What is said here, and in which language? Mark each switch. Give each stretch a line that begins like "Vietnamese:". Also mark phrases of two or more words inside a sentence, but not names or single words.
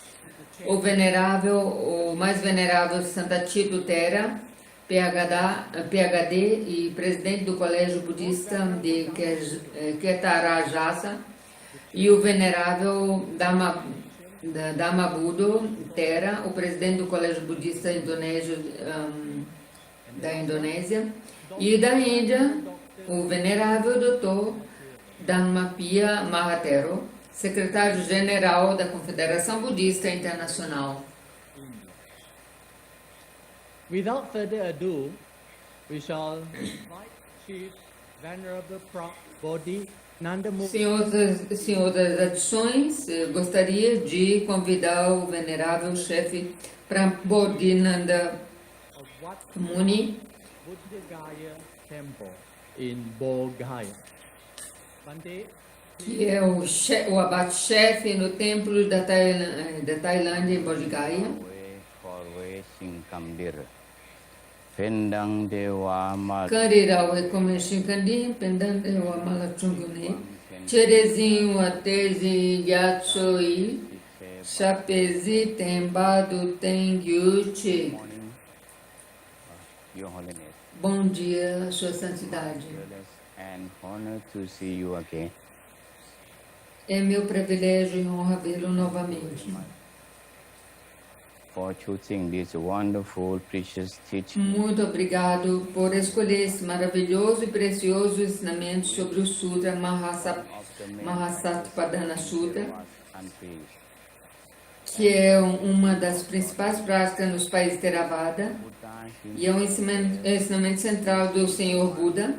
Portuguese: O mais venerável Santatido Thera, PhD e presidente do Colégio Budista de Ketarajasa, e o venerável Dhammabuddha Thera, o presidente do Colégio Budista da Indonésia, e da Índia, o venerável Dr. Dhammapia Mahatero, secretário-geral da Confederação Budista Internacional.
English: Without further ado, we shall invite Chief Venerable Bodhi Nandamukh.
Portuguese: Sem outras adições, gostaria de convidar o venerável chefe Bodhinanda Muni,
English: Temple in Bodhgaya.
Portuguese: que é o abate-chefe no templo da Tailândia, em Bodhgaya. Kandirau Rekomenshinkandi, Pendang Dewa Malachungune, Cherezinho Atezi Yatsoi, Chapezi Tembado Tengyuchi. Bom dia, Sua Santidade. É meu privilégio e honra vê-lo novamente. Muito obrigado por escolher esse maravilhoso e precioso ensinamento sobre o Sutra Maha Satipatthana Sutta, que é uma das principais práticas nos países Theravada e é um ensinamento central do Senhor Buda.